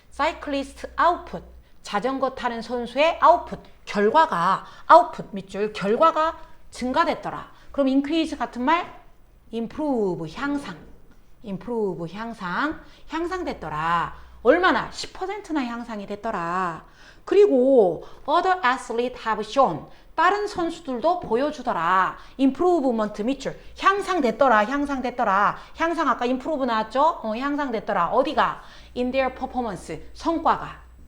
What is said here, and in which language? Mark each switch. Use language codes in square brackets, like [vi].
[en] cyclist output. [ko] 자전거 타는 선수의 output. 결과가 output 밑줄 결과가 증가됐더라. 그럼 increase 같은 말 improve 향상. improve 향상됐더라. 얼마나? 10%나 향상이 됐더라. [en] 그리고 other athletes have shown. [ko] 다른 선수들도 보여주더라. improvement 밑줄 향상됐더라. 향상 아까 improve 나왔죠? 향상됐더라. 어디가? [en] in their performance [ko] 성과가.